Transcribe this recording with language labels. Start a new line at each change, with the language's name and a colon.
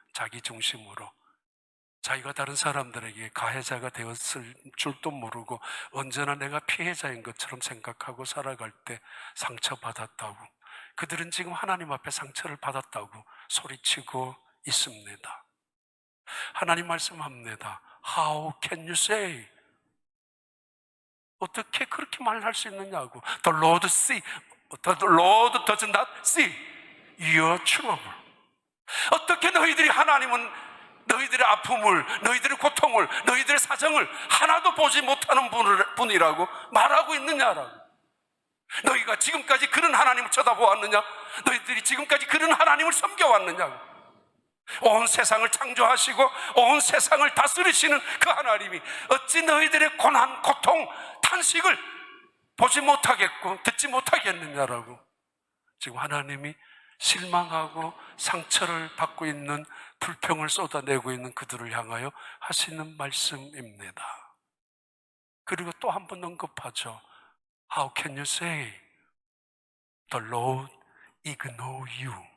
Korean: 자기 중심으로 자기가 다른 사람들에게 가해자가 되었을 줄도 모르고 언제나 내가 피해자인 것처럼 생각하고 살아갈 때 상처받았다고, 그들은 지금 하나님 앞에 상처를 받았다고 소리치고 있습니다. 하나님 말씀합니다.
English: How can you say?
Korean: 어떻게 그렇게 말할 수 있느냐고.
English: The Lord does not see your trouble.
Korean: 어떻게 너희들이 하나님은 너희들의 아픔을, 너희들의 고통을, 너희들의 사정을 하나도 보지 못하는 분이라고 말하고 있느냐라고. 너희가 지금까지 그런 하나님을 쳐다보았느냐? 너희들이 지금까지 그런 하나님을 섬겨왔느냐고. 온 세상을 창조하시고 온 세상을 다스리시는 그 하나님이 어찌 너희들의 고난, 고통, 탄식을 보지 못하겠고 듣지 못하겠느냐라고. 지금 하나님이 실망하고 상처를 받고 있는, 불평을 쏟아내고 있는 그들을 향하여 하시는 말씀입니다. 그리고 또 한 번 언급하죠.
English: How can you say the Lord ignore you?